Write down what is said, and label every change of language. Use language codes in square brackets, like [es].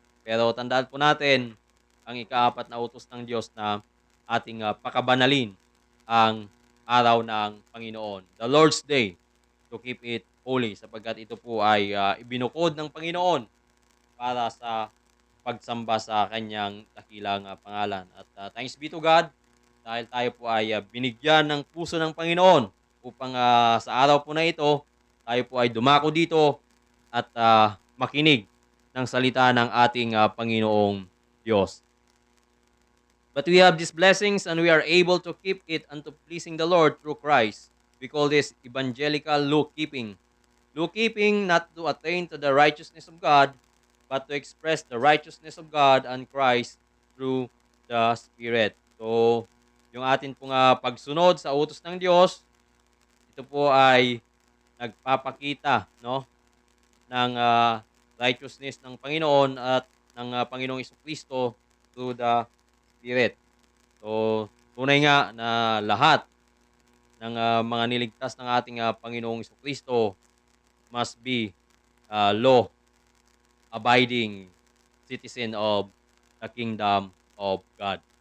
[tl] Pero tandaan po natin ang ikaapat na utos ng Diyos na ating pakabanalin ang araw ng Panginoon, [en] the Lord's Day, to keep it holy [tl] sapagkat ito po ay ibinukod ng Panginoon para sa pagsamba sa kanyang dakilang pangalan. At [en] thanks be to God [tl] dahil tayo po ay binigyan ng puso ng Panginoon upang sa araw po na ito, tayo po ay dumako dito at makinig ng salita ng ating Panginoong Diyos. [en] But we have these blessings and we are able to keep it unto pleasing the Lord through Christ. We call this evangelical law-keeping. Law-keeping not to attain to the righteousness of God, but to express the righteousness of God and Christ through the Spirit. [tl] So, yung atin pong pagsunod sa utos ng Diyos, ito po ay nagpapakita, no, ng righteousness ng Panginoon at ng Panginoong Kristo [en] through the Spirit. [tl] So, tunay nga na lahat ng mga niligtas ng ating Panginoong Kristo [en] must be law-abiding citizen of the kingdom of God.